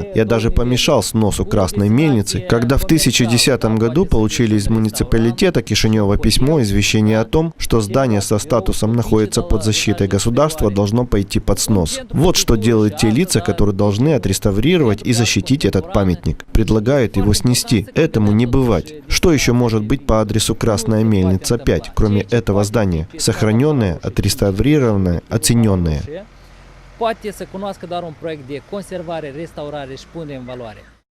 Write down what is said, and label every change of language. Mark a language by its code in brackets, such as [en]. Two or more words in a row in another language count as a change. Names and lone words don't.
[ru] Я даже помешал сносу Красной мельницы, когда в 2010 году получили из муниципалитета Кишинева письмо извещение о том, что здание со статусом находится под защитой государства, должно пойти под снос. Вот что делают те лица, которые должны отреставрировать и защитить этот памятник. Предлагают его снести. Этому не бывать. Что еще может быть по адресу Красная Мельница, 5, кроме этого здания? Сохраненное, отреставрированное, оцененное. [ro] Poate să cunoască doar un proiect de conservare, restaurare și punere în valoare.